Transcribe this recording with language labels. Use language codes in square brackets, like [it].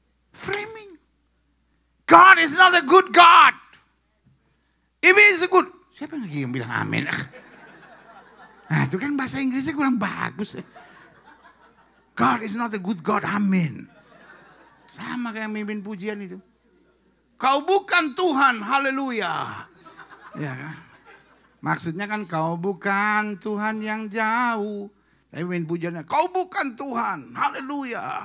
[en] Framing. God is not a good God. If he is good. [id] Siapa lagi yang bilang amin? Nah itu kan bahasa Inggrisnya kurang bagus. [en] God is not a good God, amin. [id] Sama kayak mimpin pujian itu. Kau bukan Tuhan, haleluya. Ya kan? Maksudnya kan kau bukan Tuhan yang jauh. Tapi mimpin pujiannya, kau bukan Tuhan, haleluya.